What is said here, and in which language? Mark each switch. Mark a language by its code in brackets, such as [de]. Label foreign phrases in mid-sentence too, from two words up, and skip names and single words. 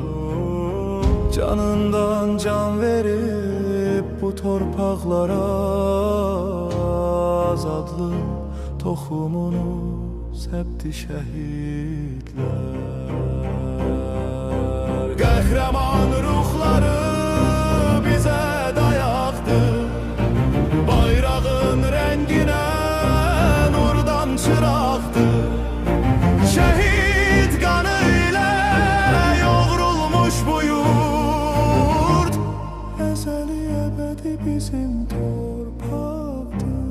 [az] Canından can verib bu torpaqlara azadlıq toxumunu səpdi şəhidlər. Qəhrəman ruhları bizə dayaqdır, bayrağın rənginə nurdan çıraqdır. [tr] Şehit kanı ile yoğrulmuş bu yurt, ezeli ebedi bizim torpaktır.